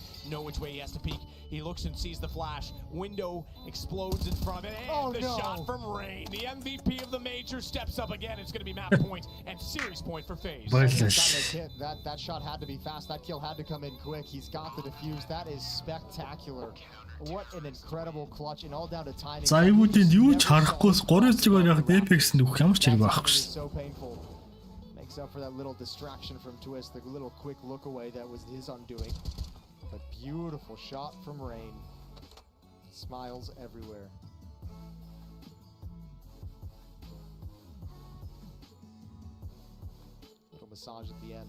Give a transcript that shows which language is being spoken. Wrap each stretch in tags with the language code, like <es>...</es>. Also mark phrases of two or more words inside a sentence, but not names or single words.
<en>Know which way he has to peek. He looks and sees the flash. Window explodes in front of it. And shot from Rain. The MVP of the major steps up again. It's going to be map point and series point for FaZe. That shot had to be fast. That kill had to come in quick. He's got the defuse. That is spectacular. What an incredible clutch, and all down to timing.</en> <mn>ZywOo-д юу ч харахгүйс 3-0 яг Apex-нд өгөх ямар ч хэрэг байхгүй шүү.</mn> <en>So painful. Makes up for that little distraction from Twist, the little quick look away that was his undoing. But beautiful shot from Rain. Smiles everywhere. Little massage at the end.</en>